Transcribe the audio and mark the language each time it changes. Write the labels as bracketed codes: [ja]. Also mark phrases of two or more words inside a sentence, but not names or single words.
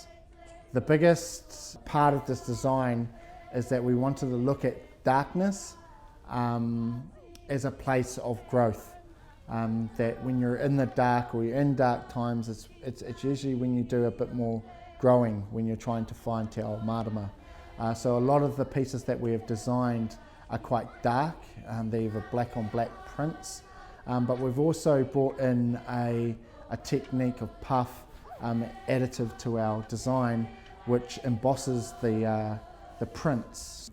[en] The biggest part of this design is that we wanted to look at darkness as a place of growth. That when you're in the dark or you're in dark times, it's usually when you do a bit more growing, when you're trying to find [mi] te ao marama. [en] So a lot of the pieces that we have designed are quite dark. They have a black on black prints, but we've also brought in a technique of puff additive to our design, which embosses the prints.